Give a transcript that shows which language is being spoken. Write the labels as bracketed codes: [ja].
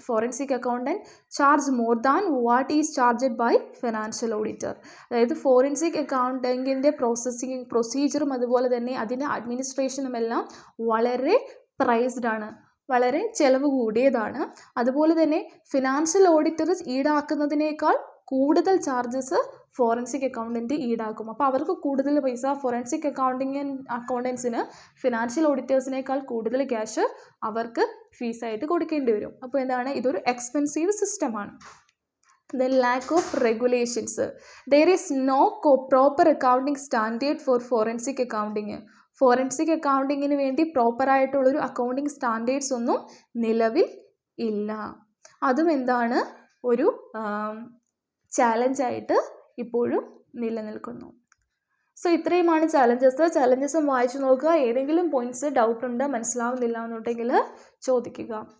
[en] Forensic accountant charge more than what is charged by financial auditor. [ml] അതായത് forensic അക്കൗണ്ടിങ്ങിൻ്റെ പ്രൊസീജിയറും അതുപോലെ തന്നെ അതിൻ്റെ അഡ്മിനിസ്ട്രേഷനും എല്ലാം വളരെ പ്രൈസ്ഡ് ആണ്, വളരെ ചിലവ് കൂടിയതാണ്. അതുപോലെ തന്നെ ഫിനാൻഷ്യൽ ഓഡിറ്റർ ഈടാക്കുന്നതിനേക്കാൾ കൂടുതൽ ചാർജസ് ഫോറൻസിക് അക്കൗണ്ടൻറ്റ് ഈടാക്കും. അപ്പോൾ അവർക്ക് കൂടുതൽ പൈസ, ഫോറൻസിക് അക്കൗണ്ടൻസിന് ഫിനാൻഷ്യൽ ഓഡിറ്റേഴ്സിനേക്കാൾ കൂടുതൽ ക്യാഷ് അവർക്ക് ഫീസായിട്ട് കൊടുക്കേണ്ടി വരും. അപ്പോൾ എന്താണ്, ഇതൊരു എക്സ്പെൻസീവ് സിസ്റ്റമാണ്. [en] The lack of regulations. There is no proper accounting standard for forensic accounting. [ml] Forensic അക്കൗണ്ടിങ്ങിന് വേണ്ടി പ്രോപ്പറായിട്ടുള്ളൊരു അക്കൗണ്ടിങ് സ്റ്റാൻഡേർഡ്സ് ഒന്നും നിലവിൽ ഇല്ല. അതും എന്താണ് ഒരു ചാലഞ്ചായിട്ട് ഇപ്പോഴും നിലനിൽക്കുന്നു. സോ ഇത്രയുമാണ് ചാലഞ്ചസും വായിച്ചു നോക്കുക. ഏതെങ്കിലും പോയിന്റ്സ് ഡൗട്ട് ഉണ്ട്, മനസ്സിലാവുന്നില്ല എന്നുണ്ടെങ്കിൽ ചോദിക്കുക.